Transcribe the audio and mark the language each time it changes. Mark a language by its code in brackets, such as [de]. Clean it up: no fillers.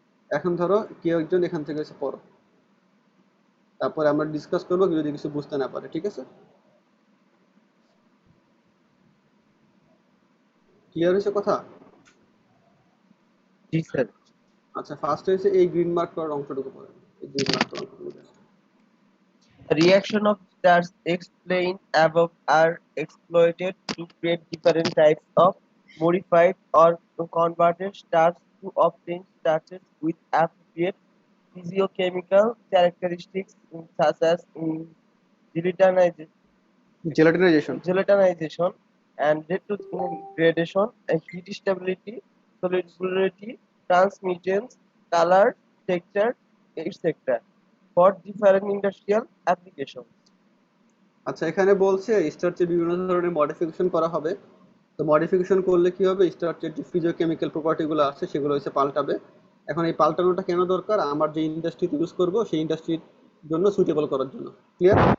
[bn] এখন ধরো কেউ একজন এখান থেকে এসে পড়ো, তারপরে আমরা ডিসকাস করবো যদি কিছু বুঝতে না পারে, ঠিক আছে? ক্লিয়ার হয়েছে কথা? জি স্যার। আচ্ছা, ফার্স্ট হয়েছে এই গ্রিন মার্ক করার অংশটুকু পড়েন, এই গ্রিন মার্ক করার অংশটুকু দেখো। [en] The reaction of stars explained above are exploited to create different types of modified or converted starch to obtain starches with appropriate physiochemical characteristics such as gelatinization [bn] জেলাটিনাইজেশন। [en] gelatinization and gradation, heat stability, solubility, transmittance, color, texture, etc. for different industrial applications. [bn] আচ্ছা, এখানে বলছে স্টার্চে বিভিন্ন ধরনের modification করা হবে। তো modification করলে কি হবে, স্টার্চের যে ফিজিওকেমিক্যাল প্রপার্টি গুলো আছে সেগুলো হচ্ছে পাল্টাবে। এখন এই পাল্টানোটা কেন দরকার, আমার যে ইন্ডাস্ট্রিতে ইউজ করব সেই ইন্ডাস্ট্রির জন্য সুইটেবল করার জন্য। ক্লিয়ার?